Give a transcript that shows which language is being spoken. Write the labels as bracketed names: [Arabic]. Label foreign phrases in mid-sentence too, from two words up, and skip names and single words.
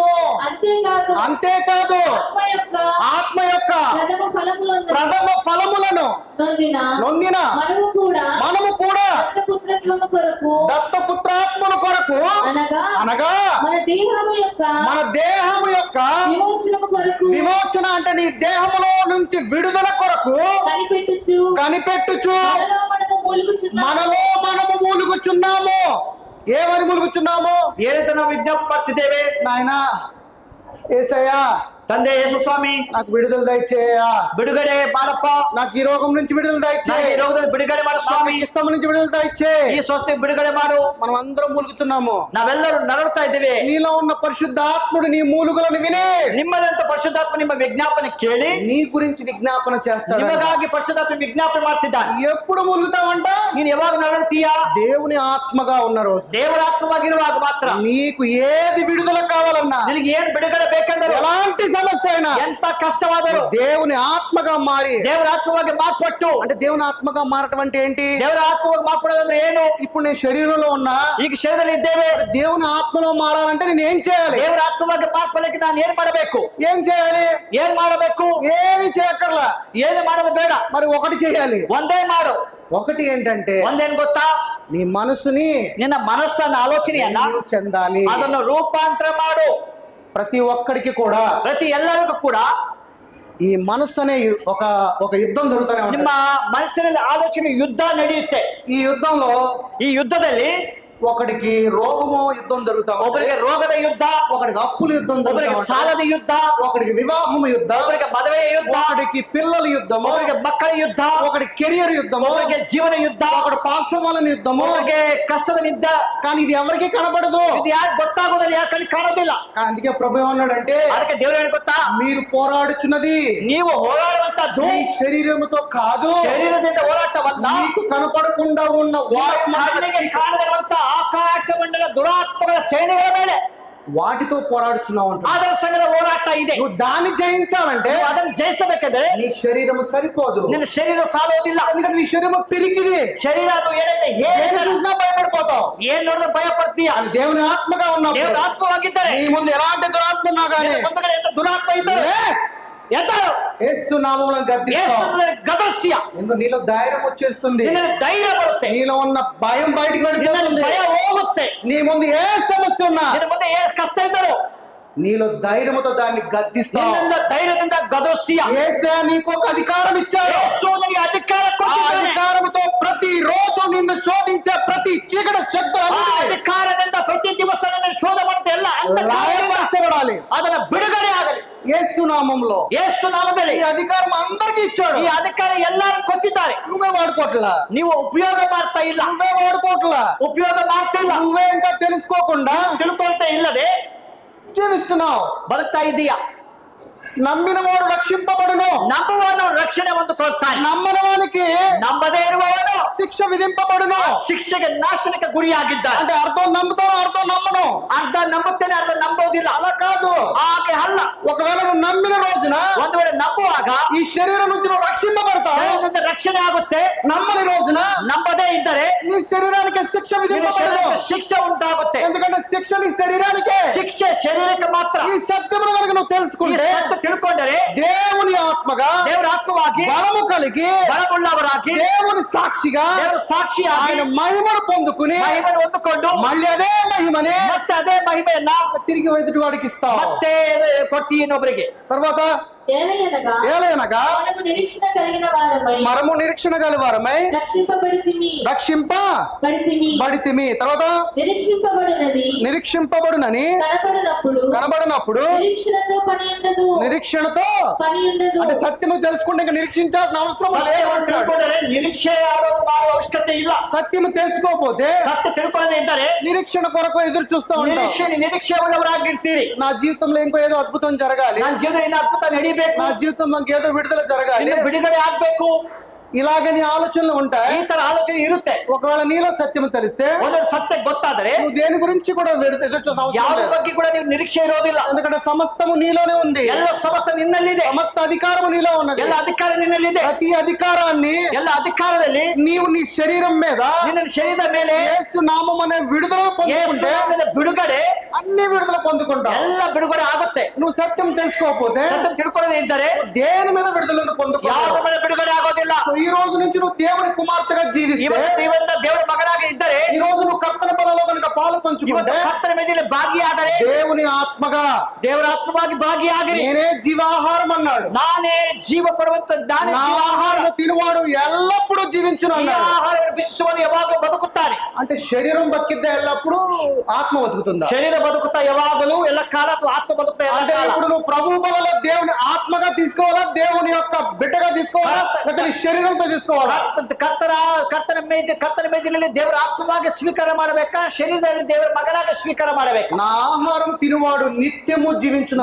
[Telugu] అంతేకాదు ఆత్మ యొక్క ప్రథమ ఫలములను నొందిన మనము కూడా దత్తపుత్రాత్మల కొరకు, అనగా మన దేహము యొక్క విమోచన, అంటే నీ దేహములో నుంచి విడుదల కొరకు కనిపెట్టుచు మనలో మనము మూలుగుచున్నాము. ఏమని ములుగుచున్నాము? [Kannada] ಏನಂತ ನಾವು ವಿಜ್ಞಾಪನೆ ಮಾಡ್ತಿದ್ದೇವೆ? [Telugu] నాయనా యేసయ్యా, [Kannada] ತಂದೆ ಯೇಸು ಸ್ವಾಮಿ, [Telugu] నాకు విడుదల దయచేయ్యా, [Kannada] ಬಿಡುಗಡೆ ಮಾಡಪ್ಪ, [Telugu] నాకు ఈ రోగం నుంచి విడుదల [Kannada] ನಾನು [Telugu] దయచేయి, [Kannada] ಈ ರೋಗದಲ್ಲಿ ಬಿಡುಗಡೆ ಮಾಡು ಸ್ವಾಮಿ, [Telugu] ఇష్టం నుంచి విడుదల దయచేయి. [Kannada] ಈ ಸ್ವಸ್ಥತೆ ಬಿಡುಗಡೆ ಮಾಡು. [Telugu] మనం అందరం మూలుగుతున్నాము. [Kannada] ನಾವೆಲ್ಲರೂ ನರಳುತ್ತಾ ಇದ್ದೇವೆ. [Telugu] నీలో ఉన్న పరిశుద్ధాత్ముడు నీ మూలుగులను విని [Kannada] ನಿಮ್ಮದಂತ ಪರಿಶುದ್ಧಾತ್ಮ ನಿಮ್ಮ ವಿಜ್ಞಾಪನೆ ಕೇಳಿ [Telugu] నీ గురించి విజ్ఞాపన చేస్తాడు. [Kannada] ನಿಮಗಾಗಿ ಪರಿಶುದ್ಧಾತ್ಮ ವಿಜ್ಞಾಪನೆ ಮಾಡ್ತಿದ್ದಾನೆ. [Telugu] ఎప్పుడు మూలుగుతావంట? [Kannada] ನೀನು ಯಾವಾಗ ನರಳುತ್ತೀಯಾ? [Telugu] దేవుని ఆత్మగా ఉన్న రోజు. [Kannada] ದೇವರ ಆತ್ಮವಾಗಿರುವಾಗ ಮಾತ್ರ. [Telugu] నీకు ఏది విడుదల కావాలన్నా, [Kannada] ನಿನಗೆ ಏನ್ ಬಿಡುಗಡೆ ಬೇಕೆಂದರೂ, [Telugu] ఎలాంటి సమస్య అయినా, [Kannada] ಎಂತ ಕಷ್ಟವಾದರೂ [Telugu] దేవుని ఆత్మగా మారి, [Kannada] ದೇವರ ಆತ್ಮವಾಗಿ ಮಾರ್ಪಟ್ಟು. [Telugu] అంటే దేవుని ఆత్మగా మారటం అంటే ఏంటి? [Kannada] ದೇವರ ಆತ್ಮವಾಗಿ ಮಾರ್ಪಡೋದಂದ್ರೆ ಏನು? [Telugu] ఇప్పుడు నేను శరీరంలో ఉన్నా, [Kannada] ಈಗ ಶರೀರದಲ್ಲಿ ಇದ್ದೇವೆ. [Telugu] దేవుని ఆత్మలో మారాలంటే నేను ఏం చేయాలి? [Kannada] ದೇವರ ಆತ್ಮವಾಗಿ ಮಾರ್ಪಡಲಿಕ್ಕೆ ನಾನು ಏನ್ ಮಾಡಬೇಕು? [Telugu] ఏం చేయాలి? [Kannada] ಏನ್ ಮಾಡಬೇಕು? [Telugu] ఏమి చేయక్కర్లా. [Kannada] ಏನು ಮಾಡೋದು ಬೇಡ, [Telugu] మరి ఒకటి చేయాలి. [Kannada] ಒಂದೇ ಮಾಡು. [Telugu] ఒకటి ఏంటంటే, [Kannada] ಒಂದೇನ್ ಗೊತ್ತಾ? [Telugu] నీ మనసుని, [Kannada] ನಿನ್ನ ಮನಸ್ಸನ್ನ ಆಲೋಚನೆಯನ್ನ [Telugu] నీవు చెందాలి. [Kannada] ಅದನ್ನು ರೂಪಾಂತರ ಮಾಡು. [Telugu] ప్రతి ఒక్కడికి కూడా, [Kannada] ಪ್ರತಿ ಎಲ್ಲರಿಗೂ ಕೂಡ [Telugu] ఈ మనస్సు అనే ఒక యుద్ధం జరుగుతూనే ఉంటుంది. [Kannada] ನಿಮ್ಮ ಮನಸ್ಸಿನಲ್ಲಿ ಆಲೋಚನೆ ಯುದ್ಧ ನಡೆಯುತ್ತೆ. [Telugu] ఈ యుద్ధంలో [Kannada] ಈ ಯುದ್ಧದಲ್ಲಿ [Telugu] ఒకడికి రోగము యుద్ధం జరుగుతా ఉంటుంది, [Kannada] ಒಬ್ಬರಿಗೆ ರೋಗದ ಯುದ್ಧ, [Telugu] ఒకడికి అప్పుల యుద్ధం జరుగుతా [Kannada] ಒಬ್ಬರಿಗೆ [Telugu] ఉంటుంది, [Kannada] ಸಾಲದ ಯುದ್ಧ, [Telugu] ఒకడికి వివాహం యుద్ధం, [Kannada] ಒಬ್ಬರಿಗೆ ಮದುವೆಯ ಯುದ್ಧ, [Telugu] ఒకడికి పిల్లల యుద్ధము, [Kannada] ಒಬ್ಬರಿಗೆ ಮಕ್ಕಳ ಯುದ್ಧ, [Telugu] ఒకడికి కెరియర్ యుద్ధము, [Kannada] ಒಬ್ಬರಿಗೆ ಜೀವನ ಯುದ್ಧ, [Telugu] ఒకడు పార్శ్వవాలన యుద్ధము. [Kannada] ಒಬ್ಬರಿಗೆ ಕಷ್ಟದ ಯುದ್ಧ. [Telugu] కానీ ఇది ఎవరికి కనబడదు. [Kannada] ಇದು ಯಾಕೆ ಗೊತ್ತಾಗೋದಿಲ್ಲ, ಯಾಕಂದ್ರೆ ಕಾಣೋದಿಲ್ಲ. [Telugu] కానీ అందుకే ప్రభు ఏమన్నాడంటే, [Kannada] ಅದಕ್ಕೆ ದೇವರು ಏನು ಗೊತ್ತಾ? [Telugu] మీరు పోరాడుచున్నది [Kannada] ನೀವು ಹೋರಾಡುವಂತದ್ದು [Telugu] ఈ శరీరముతో కాదు, [Kannada] ಶರೀರದಿಂದ ಹೋರಾಟವಲ್ಲ, [Telugu] మీకు కనపడకుండా ఉన్న [Kannada] ಕಣ್ಣಿಗೆ ಕಾಣದಿರುವಂತ ಆಕಾಶ ಮಂಡಲ ದುರಾತ್ಮಗಳ ಸೇನೆಗಳ ಮೇಲೆ [Telugu] వాటితో పోరాడుచున్నావు అంట. [Kannada] ಅದರ ಸಂಗಡ ಹೋರಾಟ ಇದೆ. [Telugu] నువ్వు దాన్ని జయించాలంటే [Kannada] ನೀವು ಅದನ್ನು ಜಯಿಸಬೇಕಾದ್ರೆ [Telugu] నీ శరీరము సరిపోదు. [Kannada] ನಿನ್ನ ಶರೀರ ಸಾಲೋದಿಲ್ಲ. [Telugu] ఎందుకంటే నీ శరీరం పిరికిది. [Kannada] ಶರೀರ ಅದು ಏನಂటే [Telugu] ఏది చూసినా భయపడిపోతావు. [Kannada] ಏನ್ ನೋಡಿದ್ರೆ ಭಯ ಪಡ್ತೀಯ. [Telugu] అది దేవుని ఆత్మగా ఉన్నప్పుడు, [Kannada] ದೇವರ ಆತ್ಮವಾಗಿದ್ದರೆ [Telugu] నీ ముందు ఎలాంటి దురాత్మ ఉన్నా గానీ [Kannada] ಮುಂದಗಡೆ ಎಂತ ದುರಾತ್ಮ ಇದ್ದರೆ ಎದ್ದಾಳು, [Telugu] యేసు నామములో గద్దిస్తావు. [Kannada] ಗದಸ್ತೀಯ. [Telugu] ఎందుకు నీలో ధైర్యం వచ్చేస్తుంది, [Kannada] ನಿನ್ನಲ್ಲಿ ಧೈರ್ಯ ಬರುತ್ತೆ, [Telugu] నీలో ఉన్న భయం బయటికి వెళ్ళిపోతుంది. [Kannada] ಭಯ ಹೋಗುತ್ತೆ. [Telugu] నీ ముందు ఏ సమస్య ఉన్నా [Kannada] ನಿನ್ನ ಮುಂದೆ ಏನ್ ಕಷ್ಟ ಇದ್ದರೂ [Telugu] నీలో ధైర్యముతో దాన్ని గద్దిస్తావు. [Kannada] ನಿನ್ನಿಂದ ಧೈರ್ಯದಿಂದ ಗದಸ್ತೀಯ. [Telugu] యేసే నీకు ఒక అధికారం ఇచ్చాడు. [Kannada] ಯೇಸು ನಿನಗೆ ಅಧಿಕಾರ [Telugu] ఆ [Kannada] ಕೊಟ್ಟಿದ್ದಾನೆ. [Telugu] అధికారముతో ప్రతి రోజు నిన్ను శోధించే ప్రతి చీకటి [Kannada] ಆ [Telugu] శక్తులు [Kannada] ಅಧಿಕಾರದಿಂದ ಪ್ರತಿ ದಿವಸ ನಿನ್ನ ಶೋಧ ಮಾಡುತ್ತೆ ಎಲ್ಲ [Telugu] లయపరచబడాలి. [Kannada] ಅದನ್ನ ಬಿಡುಗಡೆ ಆಗಲಿ. [Telugu] యేసు నామంలో [Kannada] ಯೇಸು ನಾಮದಲ್ಲಿ [Telugu] ఈ అధికారం అందరికీ ఇచ్చాడు. [Kannada] ಈ ಅಧಿಕಾರ ಎಲ್ಲರೂ ಕೊಟ್ಟಿದ್ದಾರೆ. [Telugu] నువ్వే వాడుకోవట్లా, [Kannada] ನೀವು ಉಪಯೋಗ ಮಾಡ್ತಾ ಇಲ್ಲ, [Telugu] నువ్వే వాడుకోవట్లా, [Kannada] ಉಪಯೋಗ ಮಾಡ್ತಿಲ್ಲ, [Telugu] నువ్వే ఇంకా తెలుసుకోకుండా [Kannada] ತಿಳ್ಕೊಳ್ತಾ ಇಲ್ಲದೆ [Telugu] జీవిస్తున్నావు. [Kannada] ಬದುಕ್ತಾ ಇದೀಯ. [Telugu] నమ్మిన వాడు రక్షింపబడును, [Kannada] ನಂಬುವವನು ರಕ್ಷಣೆ ಹೊಂದಿಕೊಳ್ತಾನೆ, [Telugu] నమ్మని వానికి [Kannada] ನಂಬದೇ ಇರುವವನು [Telugu] శిక్ష విధింపబడును. [Kannada] ಶಿಕ್ಷೆಗೆ ನಾಶನಕ್ಕೆ ಗುರಿಯಾಗಿದ್ದಾನೆ. [Telugu] అంటే అర్థం నమ్ముతాను, అర్థం నమ్మను [Kannada] ಅರ್ಧ ನಂಬುತ್ತೇನೆ, ಅರ್ಧ ನಂಬೋದಿಲ್ಲ. [Telugu] అలా కాదు. [Kannada] ಹಾಗೆ ಅಲ್ಲ. [Telugu] ఒకవేళ నువ్వు నమ్మిన రోజున [Kannada] ಒಂದು ವೇಳೆ ನಂಬುವಾಗ [Telugu] ఈ శరీరం నుంచి నువ్వు రక్షింపబడతావు. [Kannada] ದೇವರಿಂದ ರಕ್ಷಣೆ ಆಗುತ್ತೆ. [Telugu] నమ్మని రోజున [Kannada] ನಂಬದೇ ಇದ್ದರೆ [Telugu] నీ శరీరానికి శిక్ష [Kannada] ನಿನ್ನ [Telugu] విధింపబడను. [Kannada] ಶರೀರಕ್ಕೆ ಶಿಕ್ಷೆ ಉಂಟಾಗುತ್ತೆ. [Telugu] ఎందుకంటే శిక్ష నీ శరీరానికే. [Kannada] ಶಿಕ್ಷೆ ಶರೀರಕ್ಕೆ ಮಾತ್ರ. [Telugu] ఈ సత్యమును కనుక నువ్వు [Kannada] ಈ [Telugu] తెలుసుకుంటే [Kannada] ಸತ್ಯ ತಿಳ್ಕೊಂಡರೆ [Telugu] దేవుని ఆత్మగా [Kannada] ದೇವರ ಆತ್ಮವಾಗಿ [Telugu] బలము కలిగి [Kannada] ಬಲವುಳ್ಳವರಾಗಿ [Telugu] దేవుని సాక్షిగా [Kannada] ದೇವರ ಸಾಕ್ಷಿಯಾಗಿ [Telugu] ఆయన మహిమను పొందుకుని [Kannada] ಮಹಿಮೆಯನ್ನು ಹೊಂದಿಕೊಂಡು [Telugu] మళ్ళీ అదే మహిమని [Kannada] ಮತ್ತೆ ಅದೇ ಮಹಿಮೆಯನ್ನ [Telugu] తిరిగి ఎదుటి వాడికి ఇస్తావు. [Kannada] ಮತ್ತೆ ಕೊಟ್ಟಿ ಇನ್ನೊಬ್ಬರಿಗೆ. [Telugu] తర్వాత ఏలయనగా ఏలయనగా మనము నిరీక్షణ కలిగిన వారమై మనము నిరీక్షణ గలవారమై రక్షింపబడితిమి. బడితిమి. తర్వాత నిరీక్షింపబడినది నిరీక్షింపబడునని కనబడినప్పుడు నిరీక్షణతో పని ఉండదు. అంటే సత్యము తెలుసుకుంటే ఇంకా నిరీక్షించాల్సిన అవసరం [Kannada] ಸತ್ಯವನ್ನು [Telugu] లేదు. [Kannada] ತಿಳ್ಕೊಂಡರೆ ನಿರೀಕ್ಷೆ ಮಾಡೋದು ಮಾಡುವ ಅವಶ್ಯಕತೆ ಇಲ್ಲ. [Telugu] సత్యము తెలుసుకోకపోతే [Kannada] ಸತ್ಯ ತಿಳ್ಕೊಳ್ಳದೆ ಇದ್ದರೆ [Telugu] నిరీక్షణ కొరకు ఎదురు చూస్తూ ఉంటాం. [Kannada] ನಿರೀಕ್ಷೆ ಉಳ್ಳವರಾಗಿರ್ತೀರಿ. [Telugu] నా జీవితంలో ఇంకో ఏదో అద్భుతం జరగాలి, [Kannada] ನನ್ನ ಜೀವನದಲ್ಲಿ ಅದ್ಭುತ ನಡೀಬೇಕು, [Telugu] నా జీవితంలో ఇంకేదో విడుదల జరగాలి, [Kannada] ಇನ್ನು ಬಿಡುಗಡೆ ಆಗ್ಬೇಕು. [Telugu] ఇలాగే నీ ఆలోచనలు ఉంటాయి. [Kannada] ಈ ತರ ఆలోచನೆ ಇರುತ್ತೆ. [Telugu] ఒకవేళ నీలో సత్యము తెలిస్తే [Kannada] ಒಂದು ಸತ್ಯ ಗೊತ್ತಾದರೆ [Telugu] నువ్వు దేని గురించి కూడా ఎదురు చూసిన అవసరం [Kannada] ಯಾವ [Telugu] లేదు. [Kannada] ಬಗ್ಗೆ ಕೂಡ ನೀವು ನಿರೀಕ್ಷೆ ಇರೋದಿಲ್ಲ. [Telugu] ఎందుకంటే సమస్తము నీలోనే ఉంది. [Kannada] ಎಲ್ಲ ಸಮಸ್ತ ನಿನ್ನಲ್ಲಿದೆ. [Telugu] సమస్త అధికారము నీలో ఉన్నది. [Kannada] ಎಲ್ಲ ಅಧಿಕಾರ ನಿನ್ನಲ್ಲಿದೆ. [Telugu] ప్రతి అధికారాన్ని [Kannada] ಎಲ್ಲ ಅಧಿಕಾರದಲ್ಲಿ [Telugu] నీవు నీ శరీరం మీద [Kannada] ನಿನ್ನ ಶರೀರದ ಮೇಲೆ [Telugu] యేసు నామం అనే విడుదల పొందుకుంటే [Kannada] ಯೇಸುವಿನ ಬಿಡುಗಡೆ [Telugu] అన్ని విడుదల పొందుకుంటావు. [Kannada] ಎಲ್ಲ ಬಿಡುಗಡೆ ಆಗುತ್ತೆ. [Telugu] నువ్వు సత్యం తెలుసుకోకపోతే [Kannada] ಸತ್ಯ ತಿಳ್ಕೊಳ್ಳದೆ ಇದ್ದರೆ [Telugu] దేని మీద విడుదలను పొందుకుంటావు. [Kannada] ಯಾವ ಮೇಲೆ ಬಿಡುಗಡೆ ಆಗೋದಿಲ್ಲ. [Telugu] ఈ రోజు నుంచి నువ్వు దేవుని కుమార్తెగా జీవిస్తే, [Kannada] ಇವತ್ತು ದೇವರ ಮಗನಾಗಿ ಇದ್ದರೆ, [Telugu] ఈ రోజు నువ్వు కర్తన బలలో కనుక పాలు పంచుకుంటే, [Kannada] ಕರ್ತನ ಮೇಜಿನಲ್ಲಿ ಭಾಗಿಯಾದರೆ [Telugu] దేవుని ఆత్మగా [Kannada] ದೇವರ ಆತ್ಮವಾಗಿ ಭಾಗಿಯಾಗಿರಿ. [Telugu] నేనే జీవాహారం అన్నాడు. [Kannada] ನಾನೇ ಜೀವ ಕೊಡುವಂತ ನಾನೇ [Telugu] నా ఆహారం తినువాడు ఎల్లప్పుడూ జీవించును [Kannada] ಈ [Telugu] అన్నాడు. [Kannada] ಆಹಾರವನ್ನು ಭುಜಿಸುವವನು ಯಾವಾಗಲೂ ಬದುಕುತ್ತಾನೆ. [Telugu] అంటే శరీరం బతికిద్దా ఎల్లప్పుడూ, ఆత్మ బతుకుతుందా? [Kannada] ಶರೀರ ಬದುಕುತ್ತಾ ಯಾವಾಗಲೂ ಎಲ್ಲ ಕಾಲ, ಅಥವಾ ಆತ್ಮ ಬದುಕುತ್ತಾ ಎಲ್ಲ [Telugu] అంటే [Kannada] ಕಾಲ. [Telugu] ఇప్పుడు నువ్వు ప్రభు బలలో దేవుని ఆత్మగా తీసుకోవాలా, దేవుని యొక్క బిడ్డగా తీసుకోవాలా, లేకపోతే నీ శరీరంతో తీసుకోవాలా? [Kannada] ಕರ್ತನ ಮೇಜಿನಲ್ಲಿ ದೇವರ ಆತ್ಮವಾಗಿ ಸ್ವೀಕಾರ ಮಾಡಬೇಕಾ, ಶರೀರದಲ್ಲಿ ದೇವರ ಮಗನಾಗಿ ಸ್ವೀಕಾರ ಮಾಡಬೇಕಾ? [Telugu] నా ఆహారం తినువాడు నిత్యము జీవించును